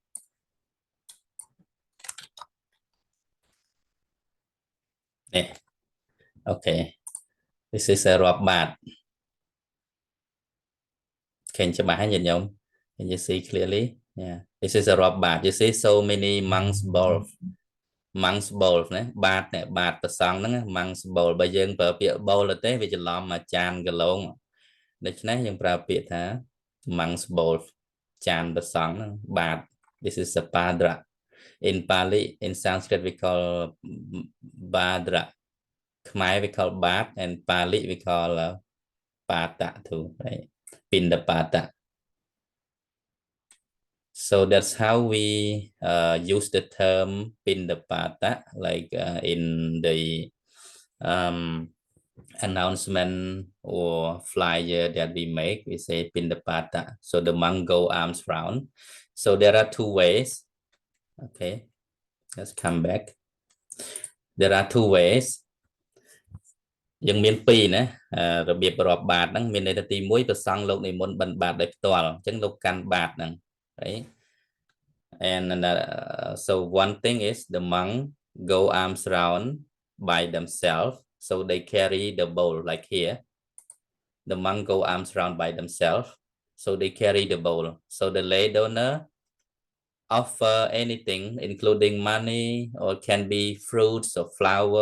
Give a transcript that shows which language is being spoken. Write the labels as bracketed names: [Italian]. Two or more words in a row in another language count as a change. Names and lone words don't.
[English] Okay, this is a Rabat. Can you see clearly? Yeah, this is a Rabat. You see so many monks bowl. Monks bowl [Khmer] ណា បាត បាត ប្រសង ហ្នឹង [English] monks bowl [Khmer] បើយើងប្រើពាក្យ bowl ទេ វាច្រឡំមកចាន កន្លង ដូច្នេះ យើងប្រើពាក្យថា [English] monks bowl [Khmer] ចាន ប្រសង ហ្នឹង បាត [English] this is a padra. In Pali, in Sanskrit we call badra. Khmer we call bat, and Pali we call pata too, right? Pindapata. So that's how we use the term Pindapata, like in the announcement or flyer that we make, we say Pindapata. So the monk go arms round. So there are two ways. Okay, let's come back. There are two ways. [Khmer] យើងមានពីរណារបៀបរាប់បាតហ្នឹងមានន័យថាទី1ប្រសងលោកនិមន្តបិណ្ឌបាតដោយផ្ទាល់អញ្ចឹងលោកកាន់បាតហ្នឹង right? [English] And so one thing is the monk go arms round by themselves, so they carry the bowl like here. The monk go arms round by themselves, so they carry the bowl. So the lay donor offer anything, including money, or can be fruits or flower.